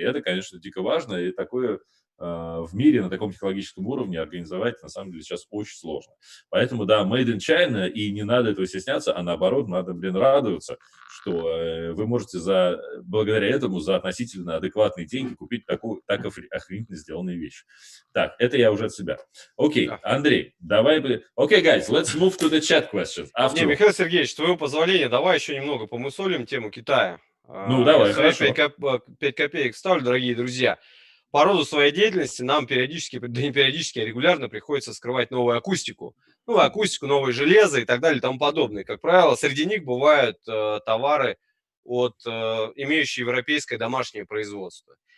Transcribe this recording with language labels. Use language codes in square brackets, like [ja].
[ru] И это, конечно, дико важно, и такое в мире на таком технологическом уровне организовать, на самом деле, сейчас очень сложно. Поэтому, да, made in China, и не надо этого стесняться, а наоборот, надо, радоваться, что вы можете благодаря этому за относительно адекватные деньги купить так охренительно сделанные вещи. Так, это я уже от себя. Окей, Андрей, давай бы... [en] Окей, guys, let's move to the chat questions. [ru] Не, Михаил Сергеевич, с твоего позволения, давай еще немного помусолим тему Китая. Ну, давай, хорошо. 5 копеек ставлю, дорогие друзья. По роду своей деятельности нам периодически, да не периодически, а регулярно приходится скрывать новую акустику. Ну, акустику, новое железо и так далее и тому подобное. Как правило, среди них бывают товары, имеющие европейское домашнее производство.